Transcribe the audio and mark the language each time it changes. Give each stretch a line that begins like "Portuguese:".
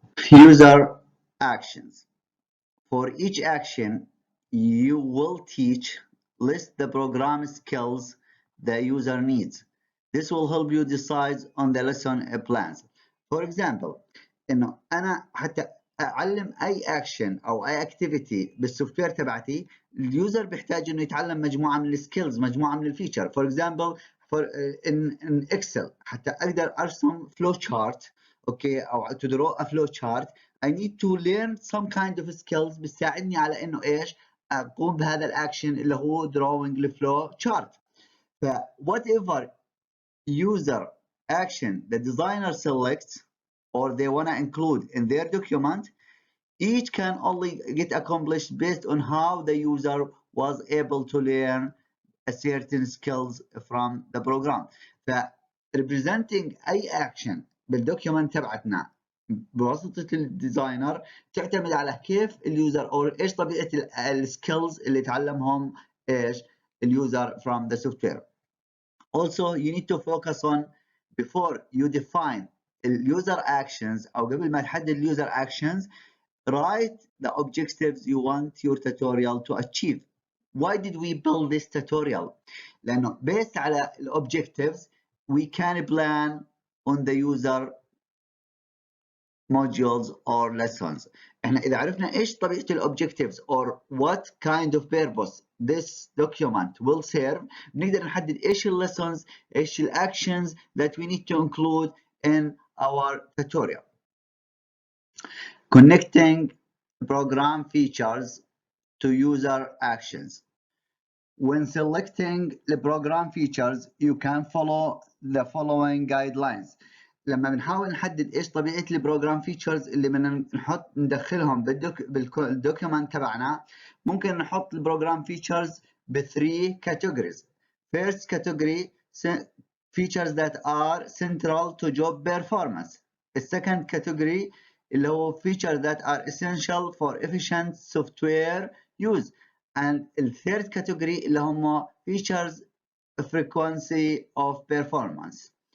English: User actions. For each action, you will teach, list the program skills the user needs. This will help you decide on the lesson plans. For example,
Arabic: إنه أنا حتى أعلم أي action أو أي activity بالسوفت وير تبعتي، اليوزر بيحتاج إنه يتعلم مجموعة من السكيلز، مجموعة من الفيتشر.
English: For example, in Excel
Arabic: حتى أقدر أرسم
English: flow chart، okay, أو to draw a flow chart. I need to learn some kind of skills
Arabic: بتساعدني على إنه إيش أقوم بهذا الأكشن اللي هو
English: drawing the flow chart. ف whatever user action the designer selects or they want to include in their document, each can only get accomplished based on how the user was able to learn a certain skills from the program.
Arabic: ف representing أي action بالdocument تبعتنا بواسطة الديزاينر تعتمد على كيف اليوزر أو إيش طبيعة السكيلز اللي تعلمهم إيش اليوزر
English: from the software. Also, you need to focus on before you define user actions
Arabic: أو قبل ما تحدد
English: user actions, write the objectives you want your tutorial to achieve. Why did we build this tutorial? لأنه based على objectives we can plan on the user modules or lessons.
Arabic: احنا إذا عرفنا إيش طبيعة
English: objectives or what kind of purpose this document will serve,
Arabic: نقدر نحدد إيش
English: lessons إيش actions that we need to include in our tutorial. Connecting program features to user actions. When selecting the program features, you can follow the following guidelines.
Arabic: لما بنحاول نحدد ايش طبيعة البروجرام فيتشرز اللي بدنا ندخلهم بالدوكيومنت تبعنا، ممكن نحط البروجرام فيتشرز ب 3 categories.
English: First category features that are central to job performance. The second category
Arabic: اللي هو
English: features that are essential for efficient software use. And the third category
Arabic: اللي هم
English: features frequency of performance.